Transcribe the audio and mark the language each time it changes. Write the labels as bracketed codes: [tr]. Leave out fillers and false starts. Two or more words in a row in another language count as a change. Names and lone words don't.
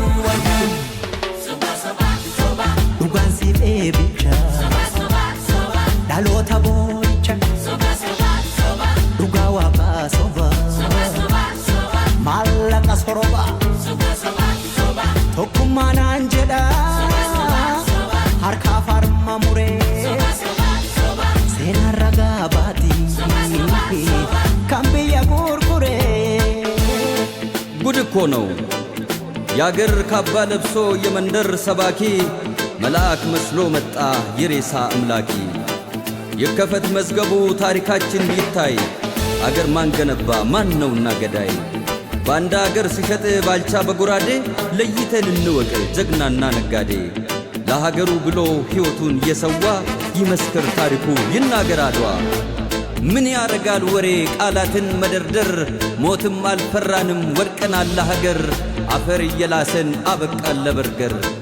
[om] Dhugaan siif eebicha dhaloota boo'icha dhugaa waaqaa soba maallaqa soroba tokkummaa naan jedha harkaa farma muree seenaan ragaa baatii kan biyya gurguree [am] ጉድ እኮ ነው ያገር ካባ ለብሶ የመንደር ሰባኪ መልአክ መስሎ መጣ የሬሳ አምላኪ የከፈት መዝገቡ ታሪካችን ይታይ አገር ማን ገነባ ማን ነውና ገዳይ ባንዳ አገር ሲሸጥ ባልቻ በጉራዴ ለይተን እንወቅ ጀግናና ነጋዴ ለሀገሩ ብሎ ሕይወቱን የሰዋ ይመስክር ታሪኩ ይናገር አድዋ ምን ያረጋል ወሬ ቃላትን መደርደር ሞትም አልፈራንም ወድቀናል ለሀገር አፈር እየላሰን አበቃን ለበርገር